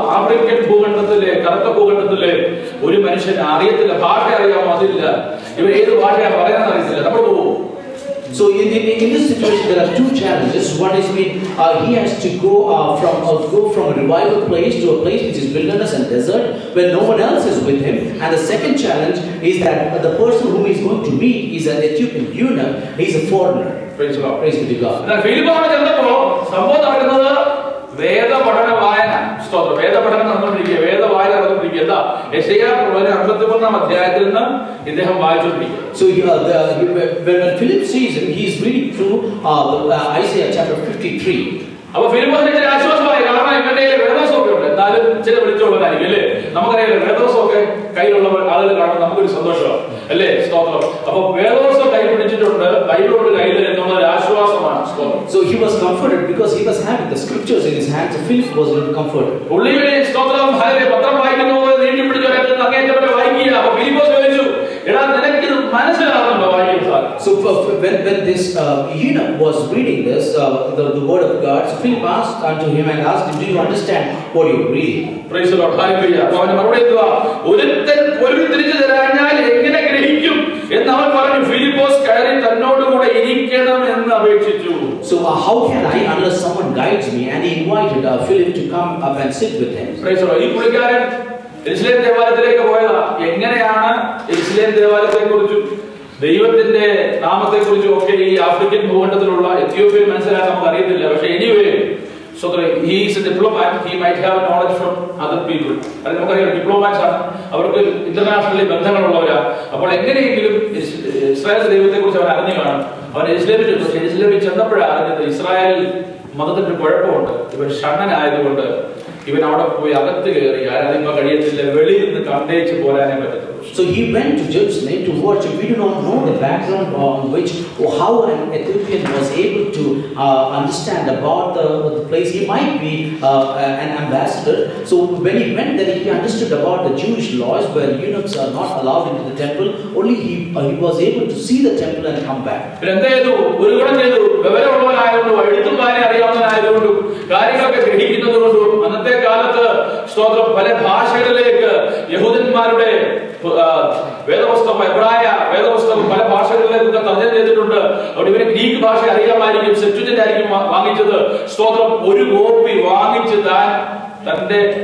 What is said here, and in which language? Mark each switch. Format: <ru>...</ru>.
<ml>African ഭൂഖണ്ഡത്തിലെ കറുത്ത ഭൂഖണ്ഡത്തിലെ ഒരു മനുഷ്യൻ അറിയത്തില്ല, ഭാഷ അറിയാമോ അതില്ല, ഇവർ ഏത് ഭാഷയാണ് പറയാൻ അറിയത്തില്ല. നമ്മൾ പോകും.</ml> <en>So in this situation there are two challenges. One is he has to go from a revival place to a place which is wilderness and desert where no one else is with him. And the second challenge is that the person whom he is going to meet is an Ethiopian eunuch. He is a foreigner. Praise God. Praise be to God.</en> <ml>എന്നാൽ ഫിലിപ്പോസിനെ ചെന്നപ്പോൾ സംഭവം നടക്കുന്നത് വേദപഠന വായന. സ്തോത്രം. വേദപഠനം നടന്നുകൊണ്ടിരിക്കുക, വേദവായന നടന്നുകൊണ്ടിരിക്കുക. എന്താ? യെശയ്യാ പ്രവചനം 51-ാം അധ്യായത്തിൽ നിന്ന് ഇദ്ദേഹം വായിച്ചുകൊണ്ടിരിക്കുക.</ml> <en>So when Philip sees him, he is reading through Isaiah chapter 53.</en> <ml>അപ്പൊ ഫിലിപ്പോസിന് ചില ആശ്വാസമായി. കാരണം ഇവന്റെ വേദോസമൊക്കെ ഉണ്ട്, എന്നാലും ചില വിളിച്ചുള്ളവരായിരിക്കും അല്ലേ. നമുക്കറിയാം, വേദോസമൊക്കെ കയ്യിലുള്ള ആളുകൾ കാണുമ്പോൾ നമുക്കൊരു സന്തോഷമാണ് അല്ലേ. സ്തോത്രം. അപ്പൊ വേദോസം കൈ പിടിച്ചിട്ടുണ്ട്, ബൈബിളോട് കയ്യിൽ എന്നുള്ള ഒരു ആശ്വാസമാണ്. സ്തോത്രം.</ml> <en>So he was comforted because he was having the scriptures in his hands. So Philip was comforted.</en> <ml>ഉള്ളിയുടെ സ്തോത്രം ഹല്ലേലൂയ പത്രം വായിക്കുന്ന പോലെ നീട്ടി പിടിച്ച് അങ്ങേറ്റവരെ വായിക്കുക. അപ്പൊ ഫിലിപ്പോസ് ചോദിച്ചു, എടാ നിനക്കിത് മനസ്സിലാവുന്നുണ്ടോ വായിക്കാൻ സാധിക്കും?</ml> <en>So when this eunuch was reading this, the word of God, so Philip asked unto him and asked him, do you understand what you are reading? Praise the Lord. Hallelujah.</en> <ml>അവന്റെ മറുപടി എന്തുവാ? ഒരുത്തൻ പൊരുൾ തിരിച്ചു തരാഞ്ഞാൽ എങ്ങനെ ഗ്രഹിക്കും എന്ന് അവൻ പറഞ്ഞു. ഫിലിപ്പോസ് കയറി തന്നോടുകൂടെ ഇരിക്കണം എന്ന് അപേക്ഷിച്ചു.</ml> <en>So how can I unless someone guides me? And he invited Philip to come up and sit with him. Praise the Lord.</en> <ml>ഈ പുള്ളിക്കാരൻ യെരൂശലേം ദേവാലയത്തിലേക്ക് പോയതാ. എങ്ങനെയാണ് യെരൂശലേം ദേവാലയത്തെ കുറിച്ചും ദൈവത്തിന്റെ നാമത്തെ കുറിച്ചും ഒക്കെ ഈ ആഫ്രിക്കൻ ഭൂഖണ്ഡത്തിലുള്ള എത്യോപ്യൻ മനസ്സിലാക്കാൻ നമുക്ക് അറിയത്തില്ല. പക്ഷെ anyway,</ml> <en>so he is a diplomat, he might have knowledge from other people.</en> <ml>അത് നമുക്കറിയാം, ഡിപ്ലോമാറ്റ്സ് ആണ്, അവർക്ക് ഇന്റർനാഷണലി ബന്ധങ്ങളുള്ളവരാ. അപ്പോൾ എങ്ങനെയെങ്കിലും ഇസ്രായേൽ ദൈവത്തെ കുറിച്ച് അവൻ അറിഞ്ഞു കാണും. അവൻ യെരൂശലേമിൽ ചെന്നപ്പോഴാണ് അറിഞ്ഞത് ഇസ്രായേൽ മതത്തിന്റെ കുഴപ്പമുണ്ട്. ഇവൻ ഷണ്ണനായതുകൊണ്ട് ഇവൻ അവിടെ പോയി അകത്ത് കയറി ആരാധിക്കാൻ കഴിയത്തില്ല, വെളിയിൽ നിന്ന് കണ്ടേച്ച് പോരാനേ പറ്റത്തുള്ളൂ.</ml> <en>So he went to Jerusalem to worship. We do not know the background on which or how an Ethiopian was able to understand about the place. He might be an ambassador. So when he went there, he understood about the Jewish laws where eunuchs are not allowed into the temple. Only he was able to see the temple and come back.</en> <ml>ഒരു ഗുണം ചെയ്തു. വിവരമുള്ളവനായതുകൊണ്ടും എഴുത്തും വായന അറിയാവുന്നവനായതുകൊണ്ടും കാര്യങ്ങളൊക്കെ ഗ്രഹിക്കുന്നതുകൊണ്ടും അന്നത്തെ കാലത്ത് സ്തോത്രം പല ഭാഷകളിലേക്ക് യഹൂദന്മാരുടെ വേദപുസ്തകം, എബ്രായ വേദപുസ്തകം പല ഭാഷകളിലേക്കൊക്കെ തർജ്ജമ ചെയ്തിട്ടുണ്ട്. അവിടെ ഇവന് ഗ്രീക്ക് ഭാഷ അറിയാമായിരിക്കും, സെപ്റ്റുജന്റ് ആയിരിക്കും വാങ്ങിച്ചത്. സ്തോത്രം. ഒരു കോപ്പി വാങ്ങിച്ച് തന്റെ</ml>